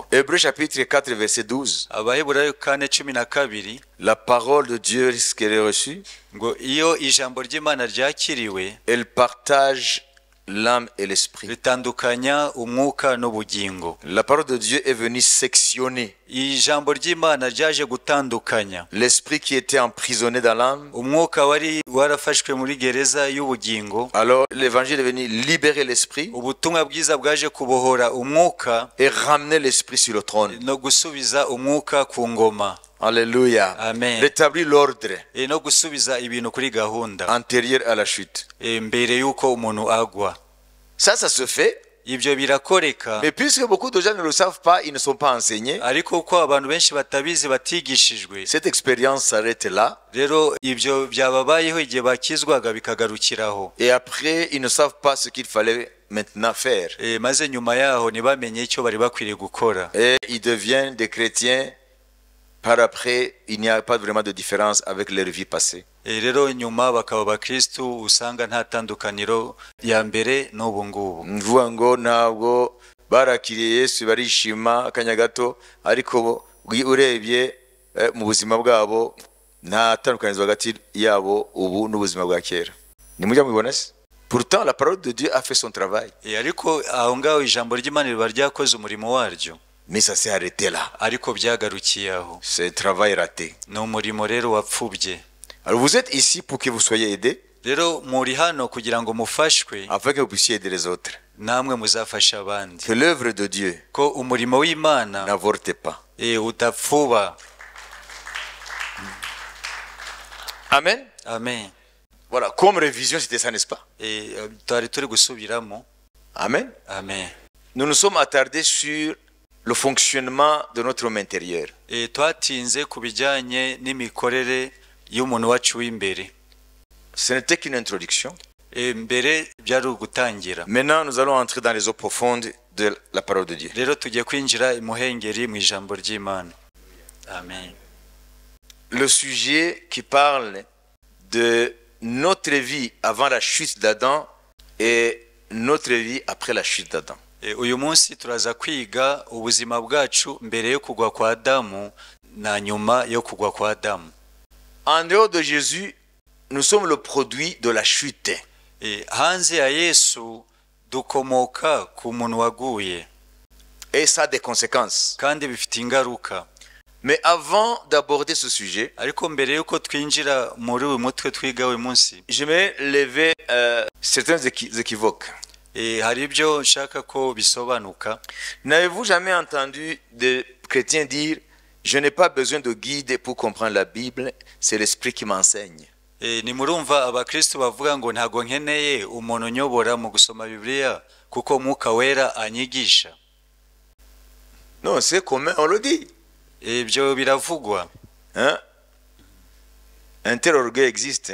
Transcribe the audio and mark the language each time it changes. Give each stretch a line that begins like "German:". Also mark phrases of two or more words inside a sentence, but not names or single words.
French: Hébreux chapitre 4 verset 12.
Kinyarwanda: Abaheburayo 4:12,
French: La parole de Dieu lorsqu'elle est reçue,
Kinyarwanda: ngo iyo ijambo ry'Imana ryakiriwe,
French: elle partage l'âme et l'esprit.
Kinyarwanda: ritandukanya umwuka n'ubugingo.
French: La parole de Dieu est venue sectionner
Kinyarwanda: Ijambo ry'Imana ryaje gutandukanya
French: l'esprit qui était emprisonné dans l'âme.
Kinyarwanda: umwuka wari warafashwe muri gereza y'ubugingo.
French: Alors l'évangile est venu libérer l'esprit
Kinyarwanda: Ubutumwa bwiza bwaje kubohora umwuka
French: et ramener l'esprit sur le trône.
Kinyarwanda: no gusubiza umwuka ku ngoma.
French: Alléluia.
Kinyarwanda: Amen.
French: Rétablir l'ordre
Kinyarwanda: No gusubiza ibintu kuri gahunda
French: antérieur à la chute.
Kinyarwanda: mbere yuko umuntu agwa.
French: Ça se fait.
Kinyarwanda: Ibyo birakoreka,
French: Mais puisque beaucoup de gens ne le savent pas, ils ne sont pas enseignés,
Kinyarwanda: ariko uko abantu benshi batabizi batigishijwe,
French: cette expérience s'arrête là.
Kinyarwanda: rero ibyo byababayeho igihe bakizwaga bikagarukiraho.
French: Et après, ils ne savent pas ce qu'il fallait maintenant faire.
Kinyarwanda: Maze nyuma yaho ntibamenye icyo bari bakwiriye gukora.
French: Et ils deviennent des chrétiens. Par après, il n'y a pas vraiment de différence avec leur vie passée.
Kinyarwanda: Rero nyuma bakaba abakristu, usanga nta tandukaniro ya mbere n'ubu ngubu. Mvuga ngo ntabwo barakiriye Yesu barishima akanya gato, ariko urebye mu buzima bwabo nta tandukaniro hagati yabo ubu n'ubuzima bwa kera. Nimujya mubibona se?
French: Pourtant la parole de Dieu a fait son travail.
Kinyarwanda: Ariko aho ngaho ijambo ry'Imana riba ryakoze umurimo waryo.
French: Mais ça s'est arrêté là.
Kinyarwanda: Ariko byagarukiye aho.
French: C'est un travail raté.
Kinyarwanda: Ni umurimo rero wapfubye.
French: Alors vous êtes ici pour que vous soyez aidés.
Kinyarwanda: Rero muri hano kugira ngo mufashwe,
French: afin que vous puissiez aider les autres.
Kinyarwanda: namwe muzafasha abandi.
French: Que l'œuvre de Dieu
Kinyarwanda: Ko umurimo w'Imana
French: n'avorte pas.
Kinyarwanda: udapfuba.
French: Amen.
Kinyarwanda: Amen.
French: Voilà, comme révision, c'était ça, n'est-ce pas?
Kinyarwanda: Twari turi gusubiramo.
French: Amen.
Kinyarwanda: Amen.
French: Nous nous sommes attardés sur le fonctionnement de notre homme intérieur.
Kinyarwanda: Twatinze ku bijyanye n'imikorere y'umuntu wacu w'imbere.
French: Ce n'était qu'une introduction.
Kinyarwanda: Mbere byari ugutangira.
French: Maintenant, nous allons entrer dans les eaux profondes de la parole de Dieu.
Kinyarwanda: Rero tugiye kwinjira imuhengeri mu ijambo ry'Imana. Amen.
French: Le sujet qui parle de notre vie avant la chute d'Adam et notre vie après la chute d'Adam.
Kinyarwanda: Uyu munsi turaza kwiga ubuzima bwacu mbere yo kugwa kwa Adamu na nyuma yo kugwa kwa Adamu.
French: En dehors de Jésus, nous sommes le produit de la chute.
Kinyarwanda: Hanze ya Yesu dukomoka ku muntu waguye.
French: Et ça a des conséquences.
Kinyarwanda: Kandi bifite ingaruka.
French: Mais avant d'aborder ce sujet,
Kinyarwanda: ariko mbere yuko twinjira muri uyu mutwe twiga uyu munsi,
French: je vais lever certains équivoques.
Kinyarwanda: Hari ibyo nshaka ko bisobanuka.
French: N'avez-vous jamais entendu des chrétiens dire je n'ai pas besoin de guide pour comprendre la Bible, c'est l'esprit qui m'enseigne?
Kinyarwanda: Ni murumva abakristo bavuga ngo ntago nkeneye umuntu nyobora mu gusoma Bibiliya kuko Mwuka Wera anyigisha.
French: Non, c'est commun, on le dit.
Kinyarwanda: Ibyo biravugwa.
French: Hein? Un tel orgueil existe.